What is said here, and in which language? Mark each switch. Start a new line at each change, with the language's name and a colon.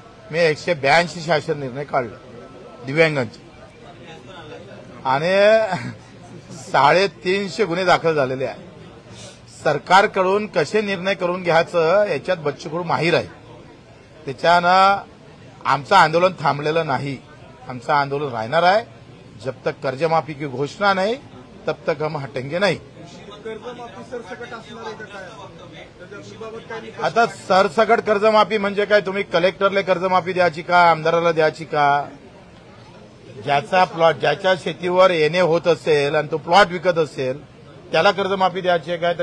Marathi: मी 182 शासन निर्णय काढले दिव्यांगांचे आणि 350 गुन्हे दाखल झालेले आहेत. सरकारकडून कसे निर्णय करून घ्यायचं याच्यात बच्चू कडू माहीर आहे. त्याच्यानं आमचं आंदोलन थांबलेलं नाही. आमचं आंदोलन राहणार आहे.
Hindi: जब तक कर्जमाफी की घोषणा नहीं तब तक हम हटेंगे नहीं.
Marathi: कर्जमाफी सरसकट असणार आहे का काय? त्याच्याबाबत काय निकष? आता सरसकट कर्जमाफी म्हणजे काय? तुम्ही कलेक्टरला कर्जमाफी द्यायची का, आमदाराला द्यायची का? ज्याचा प्लॉट, ज्याच्या शेतीवर येणे होत असेल आणि तो प्लॉट विकत असेल त्याला कर्जमाफी द्यायची आहे काय?